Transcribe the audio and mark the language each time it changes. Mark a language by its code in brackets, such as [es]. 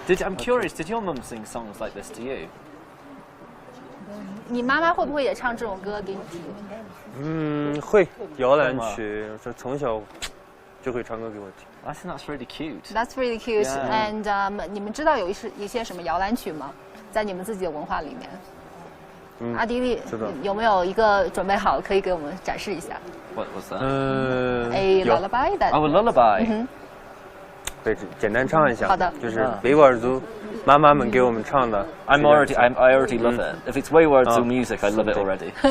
[en] I'm curious, did your mum sing songs like this to you? [zh] 你妈妈会不会也唱这种歌给你听？会摇篮曲，这从小就会唱歌给我听。 [en] I think that's really cute. That's really cute. Yeah. [zh] And 你们知道有一些什么摇篮曲吗？在你们自己的文化里面？阿迪丽有没有一个准备好可以给我们展示一下 [en] What was that? A lullaby that. Oh, a lullaby. [zh] 对，简单唱一下。好的。就是维吾尔族妈妈们给我们唱的。 [en] I already love it. If it's维吾尔族 music, I love it already.